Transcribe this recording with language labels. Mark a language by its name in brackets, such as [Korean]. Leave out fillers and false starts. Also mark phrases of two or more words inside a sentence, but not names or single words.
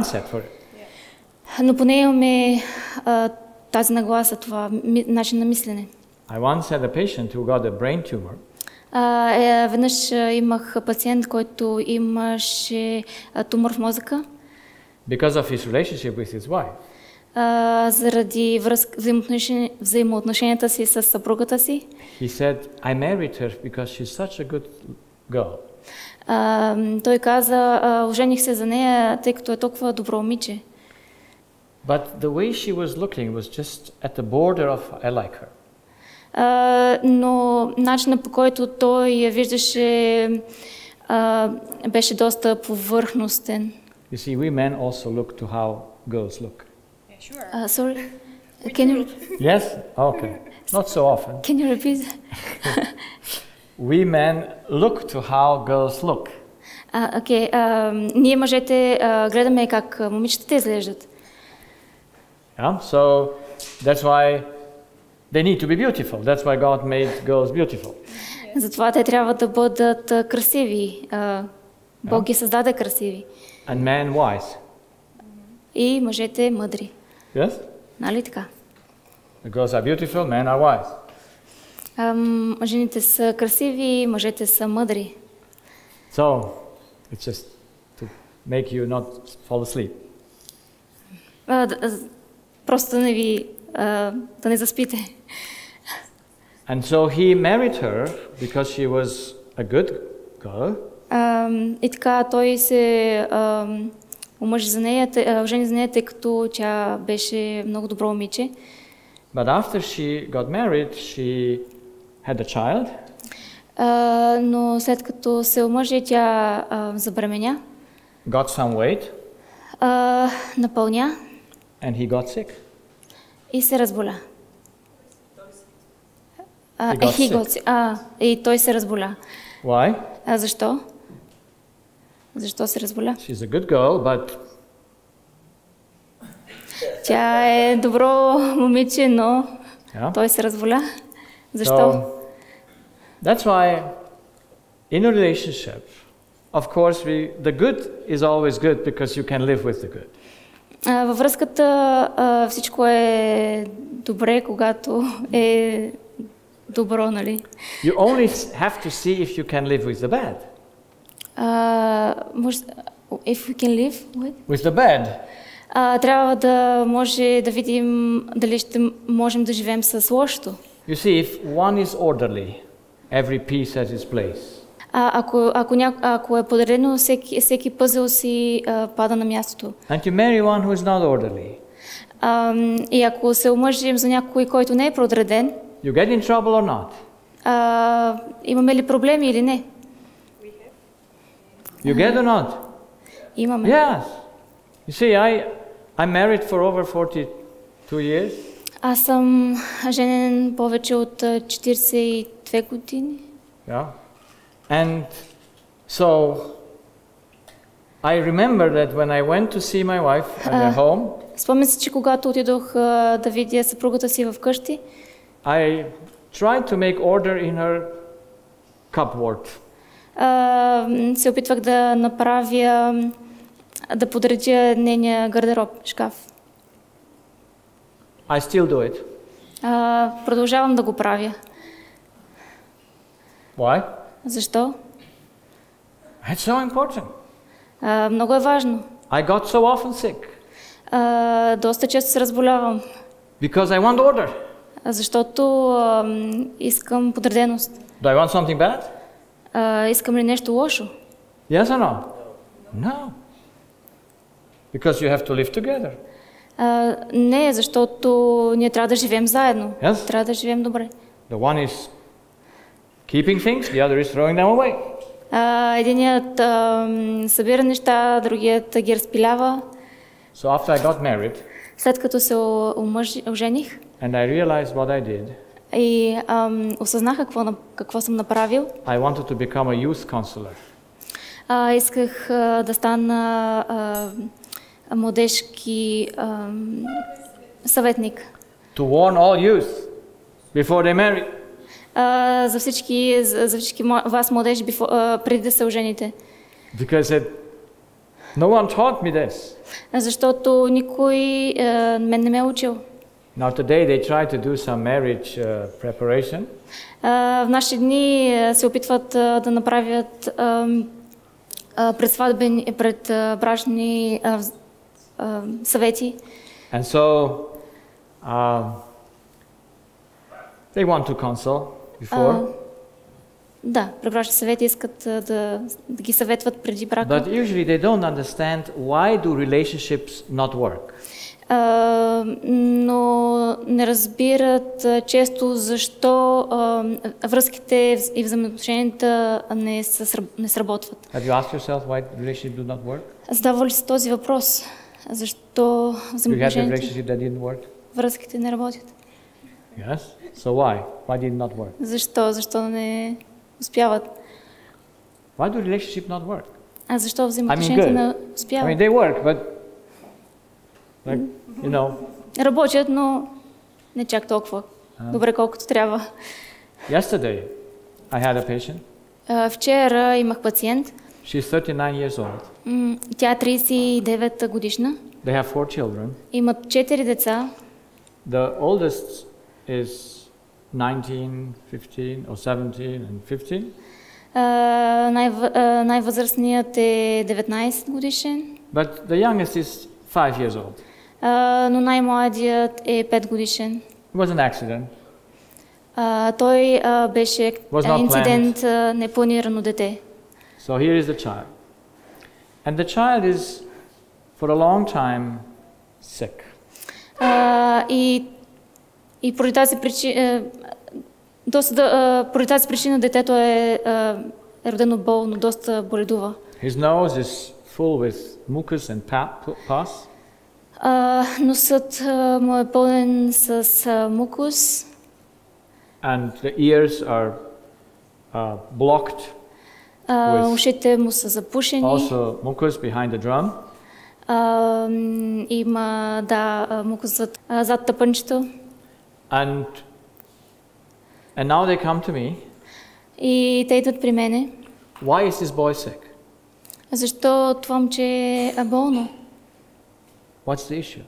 [Bulgarian] Но поне имаме тази нагласа, това начин на мислене. [English] I once had a patient who got a brain tumor. [Bulgarian] Веднъж имах пациент, който имаше тумор в мозъка. [English] Because of his relationship with his wife. [Bulgarian] Заради взаимоотношенията си с съпругата си. [English] He said, I married her because she's such a good girl. [Bulgarian] Той каза, ожених се за нея, тъй като е толкова добро момиче. [English] But the way she was looking was just at the border of I like her. [Bulgarian] Но начинът, по който той я виждаше, беше доста повърхностен. [English] You see, we men also look to how girls look. Yeah, sure. Sorry, can you? Yes? Okay. Not so often. Can you repeat? We men look to how girls look. Okay. [Bulgarian] Ние мъжете гледаме как момичетата изглеждат. [English] Yeah. So that's why they need to be beautiful. That's why God made girls beautiful. [Bulgarian] Затова те трябва да бъдат красиви. Бог ги създаде красиви. [English] And men wise. [Bulgarian] И мъжете мъдри. [English] Yes? [Bulgarian] Нали така? [English] The girls are beautiful, men are wise. [Bulgarian] Жените са красиви, мъжете са мъдри. [English] So, it's just to make you not fall asleep. [Bulgarian] Просто да не заспите. [English] And so he married her because she was a good girl. [Bulgarian] И така той се омъжи за нея, жени за нея, тъй като тя беше много добро момиче. [English] But after she got married, she had a child. [Bulgarian] Но след като се омъжи, тя забременя. [English] Got some weight. [Bulgarian] Напълня. [English] And he got sick. [Bulgarian] И се разболя. И той се разболя. [English] Why? [Bulgarian] Защо? Защо се разболя? [English] She's a good girl, but [Bulgarian] Тя е добро момиче, но той се разволя. Защо? [English] So, that's why in a relationship, of course, the good is always good because you can live with the good. [Bulgarian] Във връзката всичко е добре, когато е добро, нали? [English] You only have to see if you can live with the bad. If we can live with the bad. [Bulgarian] Трябва да може да видим дали ще можем да живеем с лошото. [English] You see, if one is orderly, every piece has its place. [Bulgarian] Ако е подредено, всеки пъзел си пада на мястото. [English] And you marry one who is not orderly. [Bulgarian] И ако се омъжим за някой, който не е подреден, [English] you get in trouble or not? [Bulgarian] Имаме ли проблеми или не? [English] You get or not? [Bulgarian] Имаме. [English] Yes. You see, I'm married for over 42 years. [Bulgarian] Аз съм женен повече от 42 години. [English] Yeah. And so I remember that when I went to see my wife at her home. [Bulgarian] Спомням се, че когато отидох да видя съпругата си в къщи, [English] I tried to make order in her cupboard. [Bulgarian] Се опитвах да направя, да подредя нейния гардероб, шкаф. [English] I still do it. [Bulgarian] Продължавам да го правя. [English] Why? [Bulgarian] Защо? [English] It's so important. [Bulgarian] Много е важно. [English] I got so often sick. [Bulgarian] Доста често се разболявам. [English] Because I want order. [Bulgarian] Защото искам подреденост. [English] Do I want something bad? [Bulgarian] Искам ли нещо лошо? [English] Yes or no? No. Because you have to live together. [Bulgarian] Не, защото ние трябва да живеем заедно. [English] Yes? [Bulgarian] Трябва да живеем добре. [English] The one is keeping things, the other is throwing them away. [Bulgarian] Единият събира неща, другият ги разпилява. [English] So after I got married, [Bulgarian] след като се ожених, [English] and I realized what I did, [Bulgarian] и осъзнах какво съм направил, [English] I wanted to become a youth counselor. [Bulgarian] Исках да стана младежки съветник. [English] To warn all youth before they marry. [Bulgarian] За всички вас младежи преди да се ожените. [English] Because no one taught me this. [Bulgarian] Защото никой мен не ме е учил. [English] Now today they try to do some marriage preparation. [Bulgarian] В наши дни се опитват да направят предбрачни съвети. [English] And so they want to counsel before. [Bulgarian] Да, предбрачни съвети искат да ги съветват преди брака. [English] But usually they don't understand why do relationships not work. [Bulgarian] Но не разбират често защо връзките и взаимоотношенията не сработват. [English] Have you asked yourself why relationships do not work? [Bulgarian] Задава ли си този въпрос? Защо взаимоотношенията, връзките не работят? [English] Yes. So why? Why did it not work? [Bulgarian] Защо не успяват? [English] Why do relationships not work? [Bulgarian] А защо взаимоотношенията не успяват? [English] I mean, they work, but like, you know. [Bulgarian] Работят, но не чак толкова добре, колкото трябва. [English] Yesterday, I had a patient. [Bulgarian] Вчера имах пациент. [English] She's 39 years old. [Bulgarian] Тя е 39 годишна. [English] They have 4 children. [Bulgarian] Имат 4 деца. [English] The oldest is 19, 15, or 17 and 15. [Bulgarian] Най-възрастният е 19 годишен. [English] But the youngest is 5 years old. [Bulgarian] Но най-младият е 5 годишен. [English] It was an accident. [Bulgarian] Той беше инцидент, непланирано дете. [English] So here is the child. And the child is for a long time sick. [Bulgarian] И поради тази причина детето е родено болно, доста боледува. [English] His nose is full with mucus and pus. [Bulgarian] Носът му е пълен с мукус. [English] And the ears are blocked. [Bulgarian] Ушите му са запушени. [English] Also mucus behind the drum. [Bulgarian] Има, да, мука зад тъпънчето. [English] And now they come to me. [Bulgarian] И те идват при мене. [English] Why is this boy sick? [Bulgarian] Защо това момче е болно? [English] What's the issue?